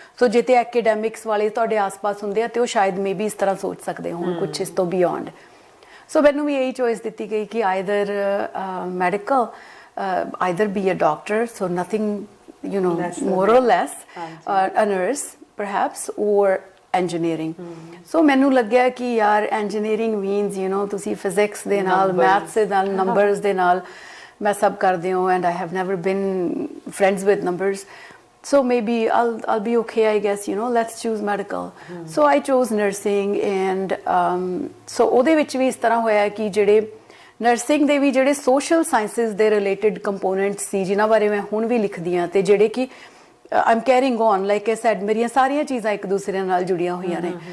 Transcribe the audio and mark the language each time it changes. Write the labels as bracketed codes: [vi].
[pa] ਸੋ ਜੇ ਤੇ ਐਕੈਡੈਮਿਕਸ ਵਾਲੇ ਤੁਹਾਡੇ ਆਸ-ਪਾਸ ਹੁੰਦੇ ਆ ਤੇ ਉਹ ਸ਼ਾਇਦ ਮੇਬੀ ਇਸ ਤਰ੍ਹਾਂ ਸੋਚ ਸਕਦੇ ਹੋਣ ਕੁਝ ਇਸ ਤੋਂ ਬਿਯੋਂਡ। ਸੋ ਮੈਨੂੰ ਵੀ ਇਹੀ ਚੋਇਸ ਦਿੱਤੀ ਗਈ ਕਿ [en] Either medical either be a doctor so nothing more or less a nurse perhaps or engineering। [pa] ਸੋ ਮੈਨੂੰ ਲੱਗਿਆ ਕਿ ਯਾਰ [en] engineering means [pa] ਤੁਸੀਂ ਫਿਜ਼ਿਕਸ ਦੇ ਨਾਲ ਮੈਥਸ ਦੇ ਨਾਲ ਨੰਬਰਸ ਦੇ ਨਾਲ ਮੈਂ ਸਭ ਕਰਦੇ ਹੋ [en] and I have never been friends with numbers so maybe I'll be okay I guess let's choose medical। so I chose nursing and so [pa] ਉਹਦੇ ਵਿੱਚ ਵੀ ਇਸ ਤਰ੍ਹਾਂ ਹੋਇਆ ਕਿ ਜਿਹੜੇ ਨਰਸਿੰਗ ਦੇ ਵੀ ਜਿਹੜੇ ਸੋਸ਼ਲ ਸਾਇੰਸਿਸ ਦੇ ਰਿਲੇਟਡ ਕੰਪੋਨੈਂਟਸ ਸੀ ਜਿਨ੍ਹਾਂ ਬਾਰੇ ਮੈਂ ਹੁਣ ਵੀ ਲਿਖਦੀ ਹਾਂ ਤੇ ਜਿਹੜੇ ਕਿ ਆਮ [en] carrying on like I said [pa] ਮੇਰੀਆਂ ਸਾਰੀਆਂ ਚੀਜ਼ਾਂ ਇੱਕ ਦੂਸਰੇ ਨਾਲ ਜੁੜੀਆਂ ਹੋਈਆਂ ਨੇ।